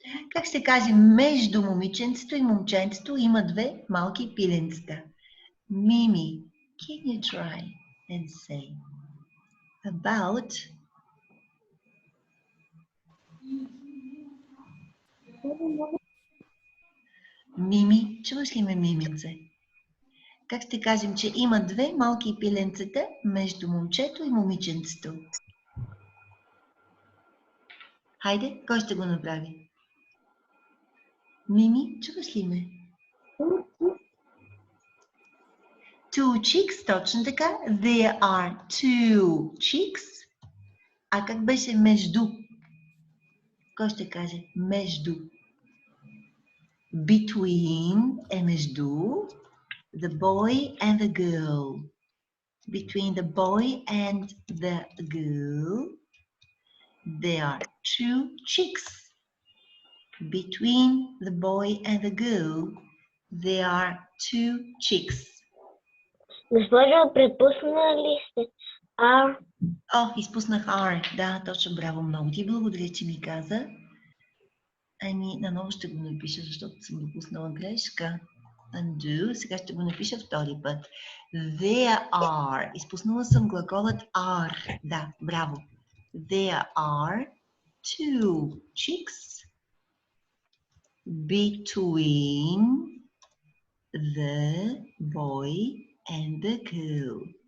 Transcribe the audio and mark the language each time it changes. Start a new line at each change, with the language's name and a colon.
Bulgarian: Как се каже, между момиченцето и момченцето има 2 малки пиленцата.
English: Mimi, can you try and say about Mimi,
Bulgarian: чуваш ли ме, миминце? Как ще кажем, че има 2 малки пиленцата между момчето и момиченцето? Хайде, кой ще го направи? Мими, чуваш ли ме?
English: Two chicks,
Bulgarian: точно така.
English: There are two chicks.
Bulgarian: А как беше между? Кой ще каже? Между.
English: Between
Bulgarian: е между
English: the boy and the girl. Between the boy and the girl, there are two chicks. Between the boy and the girl, there are two chicks.
Bulgarian: Госпожо, препуснали сте are. О, изпуснах are. Да, точно, браво, много ти благодаря, че ми каза. Ами, наново ще го напиша, защото съм допуснала грешка.
English: Undo.
Bulgarian: Сега ще го напиша втори път.
English: There are.
Bulgarian: Изпуснала съм глаголът are. Да, браво.
English: There are two chicks between the boy and the girl.